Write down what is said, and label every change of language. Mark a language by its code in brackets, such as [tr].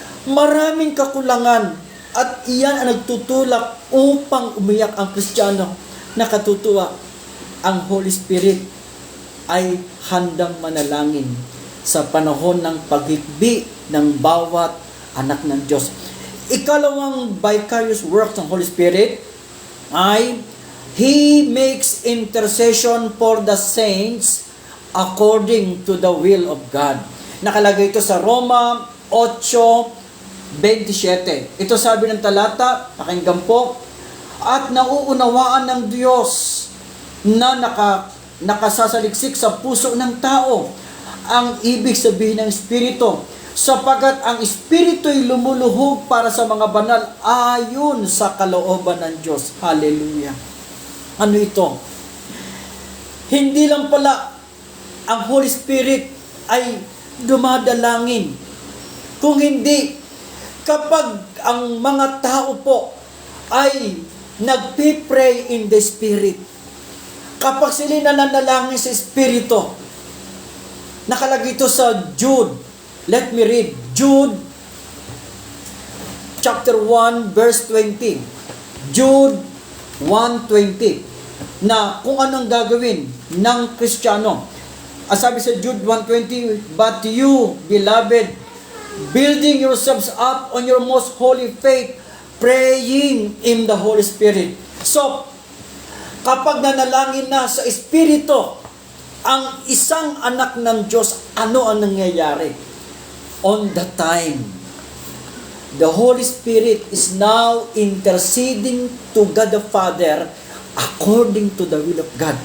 [tl] Maraming kakulangan. At iyan ang nagtutulak upang umiyak ang Kristiyano. Nakatutuwa, ang Holy Spirit ay handang manalangin sa panahon ng paghikbi ng bawat anak ng Diyos. Ikalawang [en] vicarious work ng Holy Spirit ay He makes intercession for the saints according to the will of God. [tl] Nakalagay ito sa Roma 8:27. Ito sabi ng talata, pakinggan po, at nauunawaan ng Diyos na nakasasaliksik sa puso ng tao ang ibig sabihin ng Espiritu, sapagat ang Espiritu'y lumuluhog para sa mga banal ayon sa kalooban ng Diyos. Hallelujah. Ano ito? Hindi lang pala ang Holy Spirit ay dumadalangin. Kung hindi, kapag ang mga tao po ay nagpipray [en] in the Spirit, [tl] kapag sila nananalangin sa Espiritu, nakalagay ito sa Jude. [en] Let me read. [tl] Jude chapter 1 verse 20. Jude 1:20. Na kung anong gagawin ng Kristiyano. Sabi sa Jude 1:20, [en] but you, beloved, building yourselves up on your most holy faith, praying in the Holy Spirit. [tl] So, kapag nanalangin na sa Espiritu, ang isang anak ng Diyos, ano ang nangyayari? [en] On the time, the Holy Spirit is now interceding to God the Father according to the will of God.